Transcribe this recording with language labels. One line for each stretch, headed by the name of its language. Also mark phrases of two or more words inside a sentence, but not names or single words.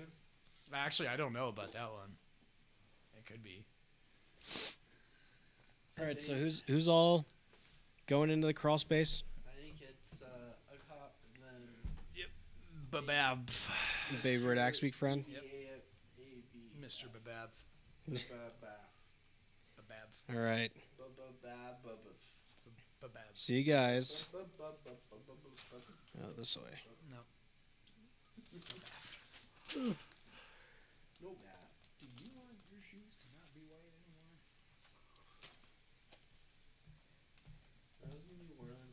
English: Actually, I don't know about that one. It could be. All right. So who's all going into the crawl space? I think it's a cop and then Babab. Baby Red Axe Week friend. Yep. B-A-B. Mr. Babab. Ba-ba-ba. Babab. All right. Ba-ba-ba-ba-ba. Babab. See you guys. Ba-ba-ba-ba-ba-ba. Oh, this way. No. No bat. Do you want your shoes to not be white anymore? That was in New Orleans.